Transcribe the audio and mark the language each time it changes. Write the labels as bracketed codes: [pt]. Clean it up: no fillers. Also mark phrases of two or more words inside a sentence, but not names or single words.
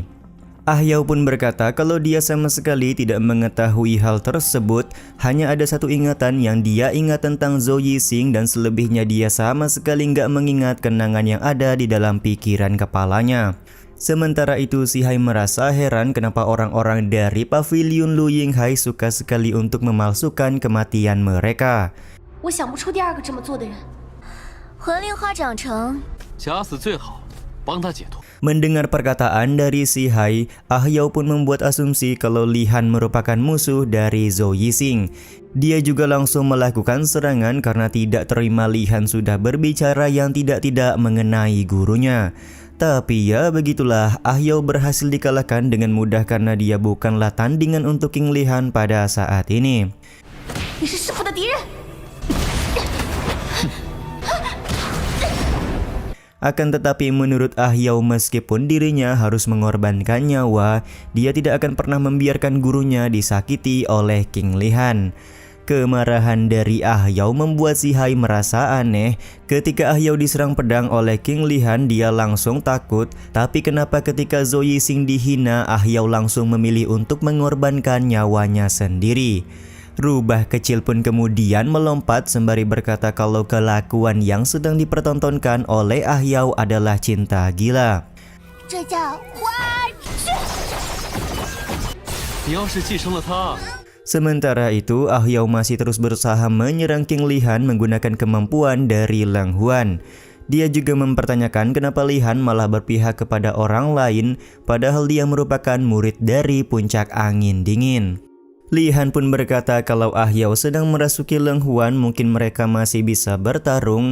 [id] Ah Yao pun berkata kalau dia sama sekali tidak mengetahui hal tersebut, hanya ada satu ingatan yang dia ingat tentang Zhou Yixing dan selebihnya dia sama sekali nggak mengingat kenangan yang ada di dalam pikiran kepalanya. Sementara itu si Hai merasa heran kenapa orang-orang dari pavilion Lu Yinghai suka sekali untuk memalsukan kematian mereka. [zh] 我想不出第二个这么做的人。魂灵花长成，假死最好，帮他解脱。 [id] Mendengar perkataan dari si Hai, Ah Yao pun membuat asumsi kalau Lihan merupakan musuh dari Zhou Yixing. Dia juga langsung melakukan serangan karena tidak terima Lihan sudah berbicara yang tidak-tidak mengenai gurunya. Tapi ya begitulah, Ah Yao berhasil dikalahkan dengan mudah karena dia bukanlah tandingan untuk King Lihan pada saat ini. [zh] 你是师傅的敌人。 [id] Akan tetapi menurut Ah Yao meskipun dirinya harus mengorbankan nyawa, dia tidak akan pernah membiarkan gurunya disakiti oleh King Lihan. Kemarahan dari Ah Yao membuat si Hai merasa aneh. Ketika Ah Yao diserang pedang oleh King Lihan, dia langsung takut. Tapi kenapa ketika Zhou Yixing dihina, Ah Yao langsung memilih untuk mengorbankan nyawanya sendiri? Rubah kecil pun kemudian melompat sembari berkata kalau kelakuan yang sedang dipertontonkan oleh Ah Yao adalah cinta gila. [zh] 这叫花痴。你要是继承了他， [id] Sementara itu, Ah Yao masih terus berusaha menyerang King Lihan menggunakan kemampuan dari Leng Huan. Dia juga mempertanyakan kenapa Lihan malah berpihak kepada orang lain, padahal dia merupakan murid dari puncak angin dingin. Lihan pun berkata kalau Ah Yao sedang merasuki Leng Huan, mungkin mereka masih bisa bertarung.